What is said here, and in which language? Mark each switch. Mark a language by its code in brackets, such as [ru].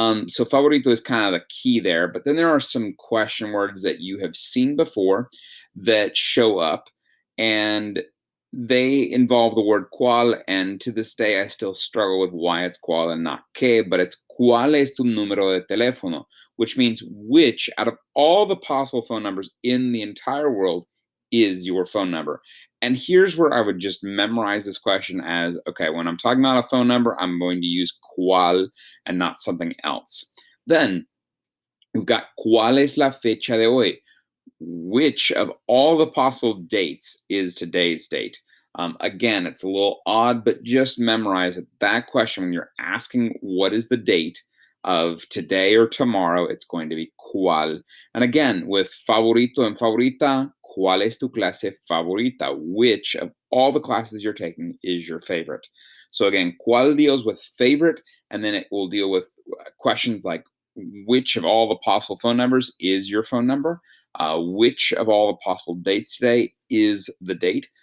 [en] So favorito is kind of the key there, but then there are some question words that you have seen before that show up, and they involve the word cuál, and to this day I still struggle with why it's cuál and not que, but it's [es] cuál es tu número de teléfono, [en] which means which out of all the possible phone numbers in the entire world is your phone number. And here's where I would just memorize this question as, okay, when I'm talking about a phone number, I'm going to use cuál and not something else. Then we've got [es] ¿cuál es la fecha de hoy? [en] Which of all the possible dates is today's date? Again, it's a little odd, but just memorize it. That question, when you're asking what is the date of today or tomorrow, it's going to be cuál. And again, with [es] favorito and favorita, ¿cuál es tu clase favorita? [en] Which of all the classes you're taking is your favorite? So again, ¿cuál deals with favorite, and then it will deal with questions like which of all the possible phone numbers is your phone number? Which of all the possible dates today is the date?